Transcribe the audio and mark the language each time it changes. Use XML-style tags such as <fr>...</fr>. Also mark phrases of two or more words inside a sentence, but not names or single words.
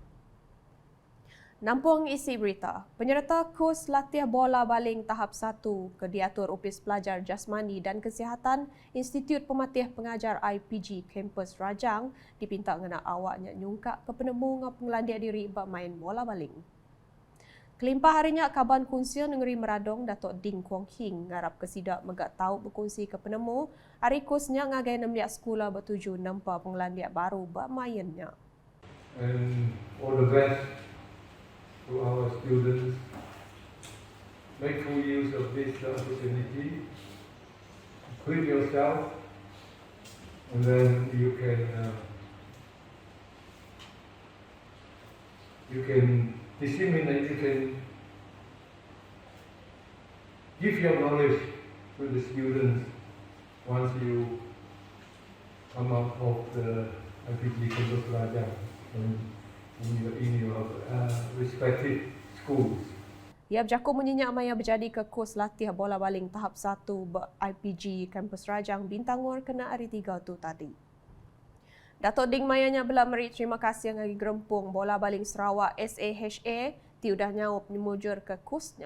<iba>Nampung isi berita, penyerta kurs latih bola baling tahap 1 ke diatur Upis Pelajar Jasmani dan Kesihatan Institut Pematih Pengajar IPG Kampus Rajang dipinta ngena awaknya nyungkak ke penemu ngau pengelandia diri bak main bola baling. Kelimpah harinya Kaban Kunsil Negeri Meradong Datuk Ding Kwong Hing ngarap kesidak megak tahu berkongsi ke penemu hari kursnya ngagai 6 sekolah bertuju nampak pengelandia baru bak mainnya.</iba> <en>And all the best to our students. Make full use of this opportunity. Equip yourself, and then you can disseminate. You can give your knowledge to the students once you come out of the IPG Kampus Rajang in your respective schools.</en> <iba>Ia berjaku menyenyak maya berjadi ke kurs latih bola baling tahap 1 IPG Kampus Rajang Bintangor kena hari 3 tu tadi. Datuk Ding mayanya belak meri terima kasih ngagi gerempung bola baling Sarawak SAHA ti udah nyaup nyemujur ke kursnya.</iba>